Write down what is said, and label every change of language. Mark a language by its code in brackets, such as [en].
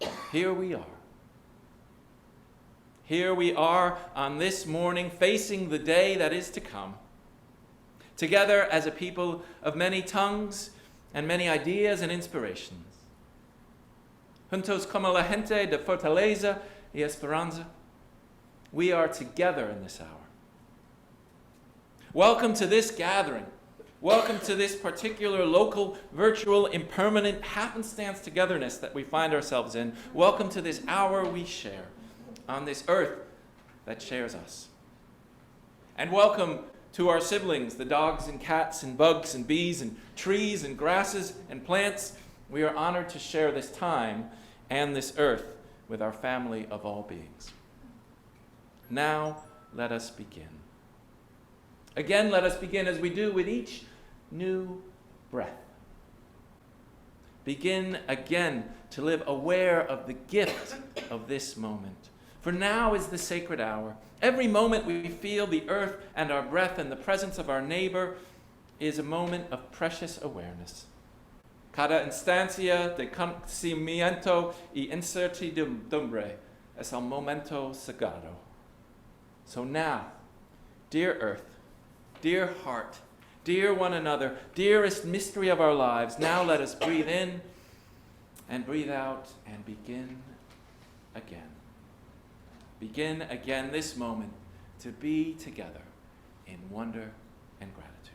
[en] Here we are. Here we are on this morning, facing the day that is to come, together as a people of many tongues and many ideas and inspirations. [es] Juntos como la gente de fortaleza y esperanza. [en] We are together in this hour. Welcome to this gathering. Welcome to this particular local, virtual, impermanent, happenstance togetherness that we find ourselves in. Welcome to this hour we share on this earth that shares us. And welcome to our siblings, the dogs and cats and bugs and bees and trees and grasses and plants. We are honored to share this time and this earth with our family of all beings. Now, let us begin. Again, let us begin as we do with each new breath. Begin again to live aware of the gift of this moment. For now is the sacred hour. Every moment we feel the earth and our breath and the presence of our neighbor is a moment of precious awareness. [es] Cada instancia de conocimiento y incertidumbre es el momento sagrado. [en] So now, dear earth, dear heart, dear one another, dearest mystery of our lives, now let us breathe in and breathe out and begin again. Begin again this moment to be together in wonder and gratitude.